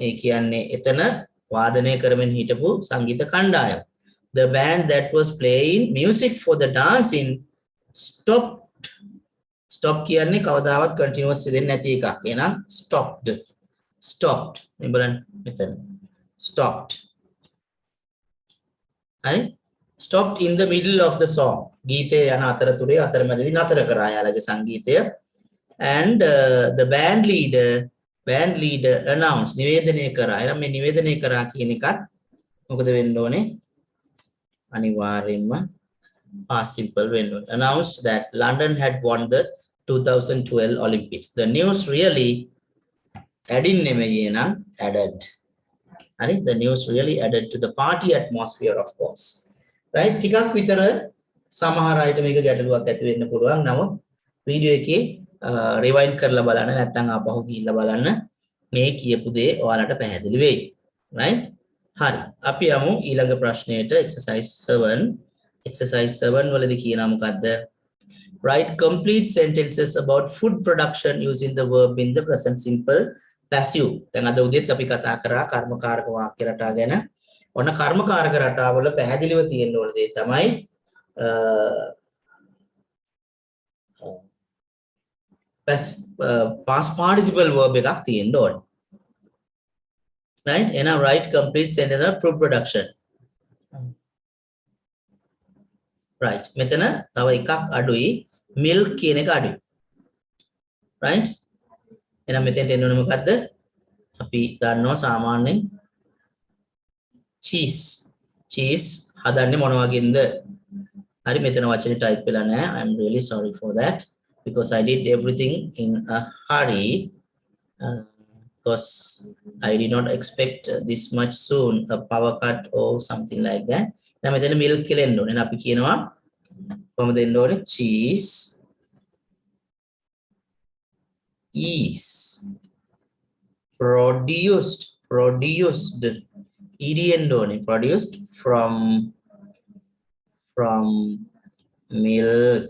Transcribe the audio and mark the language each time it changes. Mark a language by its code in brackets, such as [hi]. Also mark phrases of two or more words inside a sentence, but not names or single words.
[si] ඒ කියන්නේ එතන වාදනය කරමින් හිටපු සංගීත කණ්ඩායම. [en] The band that was playing music for the dancing stopped. [si] Stop කියන්නේ කවදාවත් continuous දෙන්නේ නැති එකක්. [en] එහෙනම් stopped. Stopped. [si] මේ බලන්න මෙතන. [en] Stopped. හරි? Stopped in the middle of the song. [si] ගීතයේ යන අතරතුරේ අතරමැදදී නතර කරා යාලගේ සංගීතය. [en] And the band leader announced [si] නිවේදනය කරා. එහෙනම් මේ නිවේදනය කරා කියන එකත් මොකද වෙන්න ඕනේ? අනිවාර්යයෙන්ම [en] past simple [si] වෙන්න ඕනේ. [en] Announced that London had won the 2012 Olympics. The news really added. The news really added to the party atmosphere, of course. Right? [si] ටිකක් විතර සමහර අයට මේක ගැටලුවක් ඇති වෙන්න පුළුවන්. නමුත් වීඩියෝ එකේ රිවයින්ඩ් කරලා බලන්න නැත්නම් ආපහු ගිහිල්ලා බලන්න මේ කියපු දේ ඔයාලට පැහැදිලි වෙයි. right? හරි. අපි යමු ඊළඟ ප්‍රශ්නයට exercise 7. exercise 7 වලදී කියනවා මොකද්ද? [en] Write complete sentences about food production using the verb in the present simple passive. [si] දැන් අද උදේත් අපි කතා කරා කර්මකාරක වාක්‍ය රටා ගැන. ඔන්න කර්මකාරක රටාවල පැහැදිලිව තියෙන්න ඕන දේ තමයි [en] past participle verb [si] එකක් තියෙන්න ඕන. [en] right? එහෙනම් write complete sentence of food production. right. [si] මෙතන තව එකක් අඩුයි milk කියන එක අඩුයි. right? එහෙනම් මෙතෙන්ට එන්න ඕනේ මොකද්ද? අපි දන්නවා සාමාන්‍යයෙන් cheese හදන්නේ මොන වගේන්ද? හරි මෙතන වචනේ type වෙලා නැහැ. [en] I am really sorry for that because I did everything in a hurry because I did not expect this much soon a power cut or something like that. [si] එහෙනම් මෙතන milk කියලා එන්න ඕනේ. එහෙනම් අපි කියනවා කොහොමද එන්න ඕනේ? [en] cheese is produced produced from milk.